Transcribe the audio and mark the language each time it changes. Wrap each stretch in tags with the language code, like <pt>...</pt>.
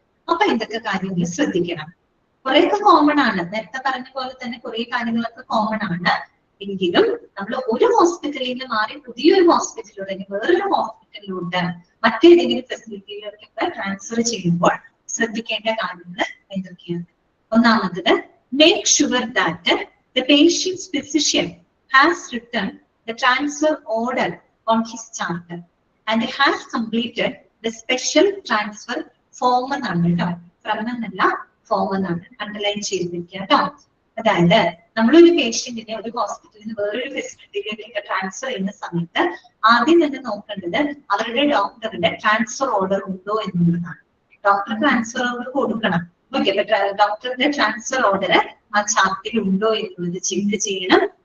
<ml>അപ്പൊ എന്തൊക്കെ കാര്യങ്ങൾ ശ്രദ്ധിക്കണം? കുറെയൊക്കെ കോമൺ ആണ്, നേരത്തെ പറഞ്ഞ പോലെ തന്നെ കുറെ കാര്യങ്ങളൊക്കെ കോമൺ ആണ്. എങ്കിലും നമ്മൾ ഒരു ഹോസ്പിറ്റലിൽ നിന്ന് മാറി പുതിയൊരു ഹോസ്പിറ്റലിലോട്ട് അല്ലെങ്കിൽ വേറൊരു ഹോസ്പിറ്റലിലോട്ട് മറ്റേതെങ്കിലും ഫെസിലിറ്റിയിലേക്കൊക്കെ ട്രാൻസ്ഫർ ചെയ്യുമ്പോൾ ശ്രദ്ധിക്കേണ്ട കാര്യങ്ങൾ എന്തൊക്കെയാണ്?</ml> <en>ഒന്നാമത്തത്, make sure that the patient's physician has written the transfer order on his chart and has completed the special transfer form</en> <ml>എന്നാണ് കേട്ടോ. ഫ്രം എന്നല്ല, ഫോം എന്നാണ് അണ്ടർലൈൻ ചെയ്തിരിക്കുക കേട്ടോ. അതായത് നമ്മളൊരു പേഷ്യന്റിനെ ഒരു ഹോസ്പിറ്റലിൽ നിന്ന് വേറൊരു ഫെസിലിറ്റിയിലേക്ക് ട്രാൻസ്ഫർ ചെയ്യുന്ന സമയത്ത് ആദ്യം തന്നെ നോക്കേണ്ടത് അവരുടെ ഡോക്ടറുടെ ട്രാൻസ്ഫർ ഓർഡർ ഉണ്ടോ എന്നുള്ളതാണ്. ഡോക്ടർ ട്രാൻസ്ഫർ ഓർഡർ കൊടുക്കണം. ഓക്കെ, ഡോക്ടറുടെ ട്രാൻസ്ഫർ ഓർഡർ ആ ചാർട്ടിൽ ഉണ്ടോ എന്നുള്ളത് ചെക്ക് ചെയ്യണം.</ml>